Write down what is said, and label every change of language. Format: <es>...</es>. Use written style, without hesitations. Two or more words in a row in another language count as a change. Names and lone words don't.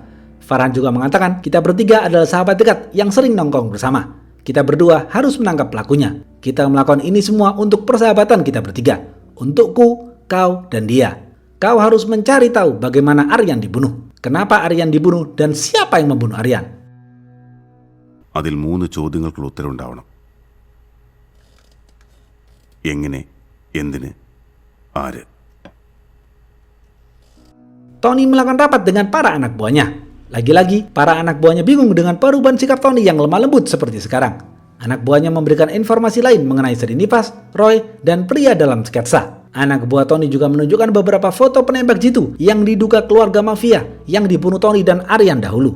<id>Farhan juga mengatakan kita bertiga adalah sahabat dekat yang sering nongkrong bersama. Kita berdua harus menangkap pelakunya. Kita melakukan ini semua untuk persahabatan kita bertiga. Untukku, kau, dan dia. Kau harus mencari tahu bagaimana Aryan dibunuh. Kenapa Aryan dibunuh dan siapa yang membunuh Aryan?</id> <ml>അതിൽ 3 ചോദ്യങ്ങൾക്കുള്ള ഉത്തരവുണ്ടാവണം. എങ്ങനെ, എന്തിന്, ആര്?</ml> <id>Tony melakukan rapat dengan para anak buahnya. Lagi-lagi, para anak buahnya bingung dengan perubahan sikap Tony yang lemah lembut seperti sekarang. Anak buahnya memberikan informasi lain mengenai Srinivas, Roy, dan pria dalam sketsa. Anak buah Tony juga menunjukkan beberapa foto penembak jitu yang diduga keluarga mafia yang dibunuh Tony dan Aryan dahulu.</id>